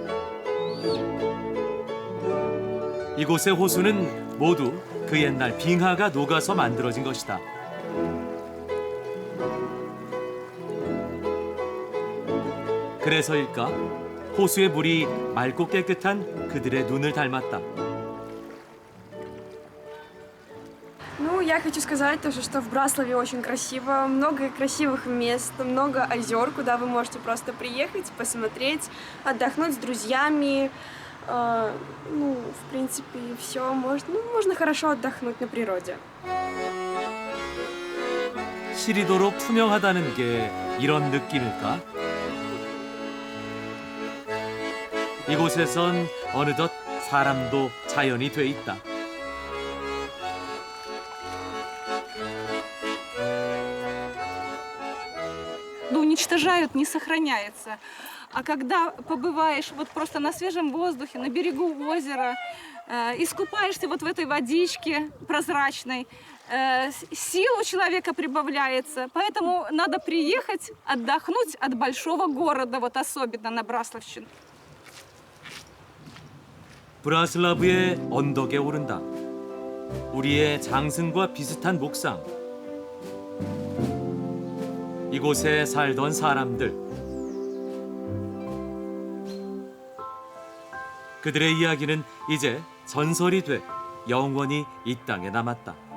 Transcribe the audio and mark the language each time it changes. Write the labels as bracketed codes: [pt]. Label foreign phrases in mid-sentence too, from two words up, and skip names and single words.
[ko] 이곳의 호수는 모두 그 옛날 빙하가 녹아서 만들어진 것이다. 그래서일까? 호수의 물이 맑고 깨끗한 그들의 눈을 닮았다. [ru] Ну, я хочу сказать то, что в Браславе очень красиво, много красивых мест, много озер, куда вы можете просто приехать, посмотреть, отдохнуть с друзьями. Ну, в принципе, все. Можно хорошо отдохнуть на природе. [ko] 시리도록 투명하다는 게 이런 느낌일까? 이곳에선 어느덧 사람도 자연이 돼 있다. [ru] уничтожают, не сохраняется. А когда побываешь вот просто на свежем воздухе, на берегу озера, искупаешься вот в этой водичке прозрачной, сил у человека прибавляется. Поэтому надо приехать, отдохнуть от большого города, вот особенно на Браславщину. [ko] 브라슬라브의 언덕에 오른다. 우리의 장승과 비슷한 목상. 이곳에 살던 사람들. 그들의 이야기는 이제 전설이 돼 영원히 이 땅에 남았다.